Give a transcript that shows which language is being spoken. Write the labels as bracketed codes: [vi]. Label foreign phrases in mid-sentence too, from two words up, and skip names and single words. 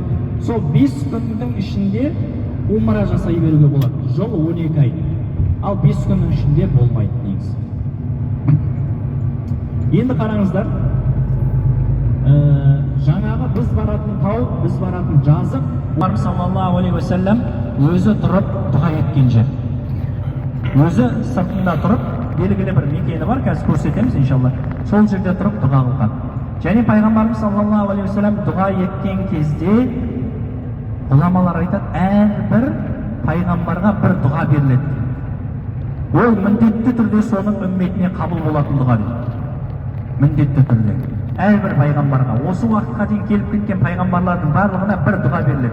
[kk] Сол 5 күннің ішінде умра жасай беруге болады. Жол 12 ай. Ал 5 күннің ішінде болмайды негізі. Енді қараңыздар, жаңағы біз баратын тау, біз баратын жазық, Пайғамбар [ar] صلى الله عليه وسلم [kk] өзі тұрып дұға еткен жер. Өзі сыртында тұрып, белгілі бір мекені бар, қазір көрсетеміз иншалла. Сол жерде тұрып дұға қылған. Және Пайғамбарымыз [ar] صلى الله عليه وسلم [kk] дұға еткен кезде ғұламалар айтады, әрбір пайғамбарға бір дұға беріледі. Ол міндетті түрде соның үмметіне қабыл болатын дұға дейді. Міндетті түрде. әрбір пайғамбарға осы уақытқа дейін келіп кеткен пайғамбарлардың барлығына бір дұға беріледі.